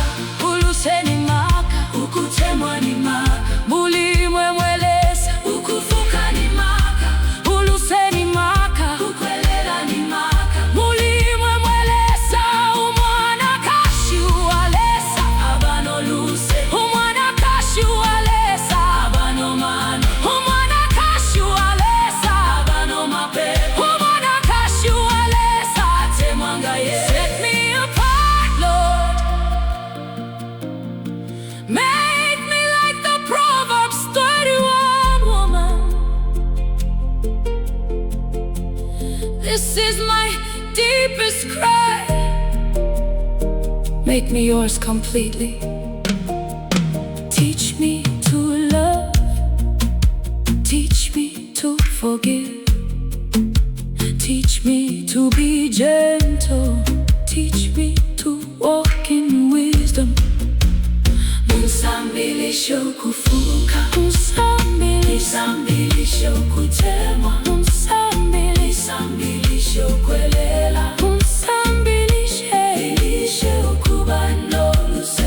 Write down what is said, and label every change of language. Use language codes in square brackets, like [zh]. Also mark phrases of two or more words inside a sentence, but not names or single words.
[bem] uluse ni maka ukutemwa ni maka mulimwe mwelesa ukufuka ni maka uluse ni maka ukwelela ni maka mulimwe mwelesa umwanakashi uwa lesa abano luse umwanakashi uwa lesa abano mano umwanakashi uwa lesa abano mape umwanakashi uwa lesa atemwanga ye. [en] Set me apart, Lord. Make me like the Proverbs 31 woman. This is my deepest cry. Make me yours completely. Teach me to love. Teach me to forgive. Teach me to be gentle. Teach me to walk in wisdom. [bem] Munsambilisho kufuka, munsambilisho kutemwa, munsambilisho kwelela, munsambilishe ukubano luse.